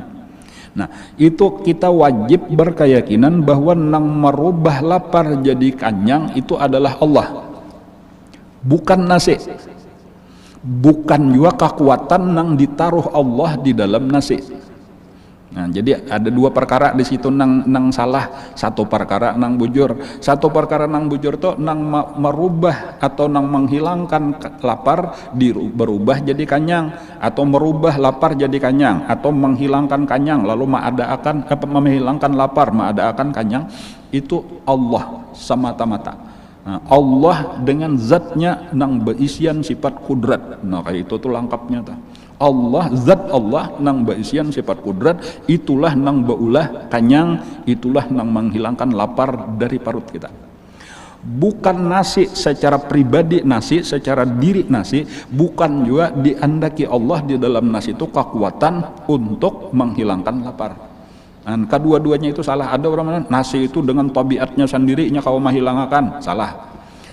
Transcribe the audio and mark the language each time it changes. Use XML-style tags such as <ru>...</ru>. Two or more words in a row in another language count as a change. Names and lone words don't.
<bjn>Nah itu kita wajib berkeyakinan bahwa nang merubah lapar jadi kenyang itu adalah Allah, bukan nasi, bukan juga kekuatan nang ditaruh Allah di dalam nasi. Nah, jadi ada dua perkara di situ nang salah. Satu perkara nang bujur. Satu perkara nang bujur tuh nang merubah atau nang menghilangkan lapar berubah jadi kenyang, atau merubah lapar jadi kenyang, atau menghilangkan kenyang lalu menghilangkan lapar akan kenyang. Itu Allah semata-mata. Nah, Allah dengan zatnya nang berisian sifat kudrat. Nah kayak itu tuh lengkapnya tuh. Allah, zat Allah nang berisian sifat kudrat, itulah nang baulah kenyang, itulah nang menghilangkan lapar dari perut kita. Bukan nasi secara pribadi, nasi secara diri nasi, bukan juga diandaki Allah di dalam nasi itu kekuatan untuk menghilangkan lapar. Dan kedua-duanya itu salah. Ada orang nasi itu dengan tabiatnya sendirinya kau menghilangkan, salah.</bjn>